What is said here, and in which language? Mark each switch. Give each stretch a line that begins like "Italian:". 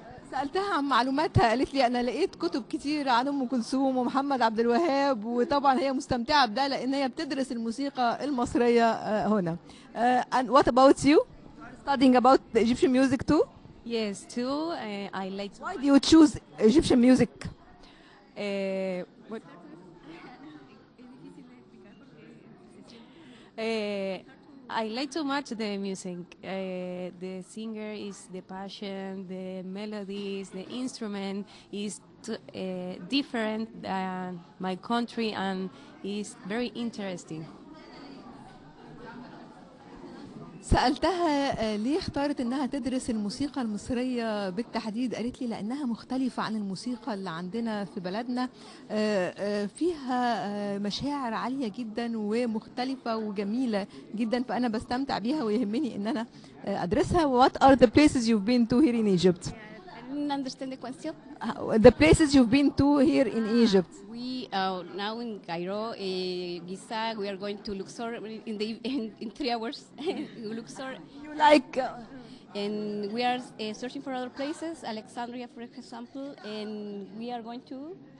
Arabic: سألتها عن معلوماتها، قالت لي أنا لقيت كتب كتير عن أم كلثوم ومحمد عبد الوهاب، وطبعا هي مستمتعة بده لأن هي بتدرس الموسيقى المصرية هنا.
English: And what about you? Studying about the Egyptian music too? Yes, too. I like. Why do you choose Egyptian music? What? I like too much the music. The singer is the passion, the melodies, the instrument is different than my country, and is very interesting.
Arabic: سألتها ليه اختارت انها تدرس الموسيقى المصرية بالتحديد، قالت لي لانها مختلفة عن الموسيقى اللي عندنا في بلدنا، فيها مشاعر عالية جدا ومختلفة وجميلة جدا، فانا بستمتع بيها ويهمني ان انا ادرسها.
English: What are the places you've been to here in Egypt? I didn't understand the question. The places you've been to here in Egypt. We now in Cairo, Giza. We are going to Luxor in 3 hours. Luxor, You like and we are searching for other places, Alexandria, for example, and we are going to.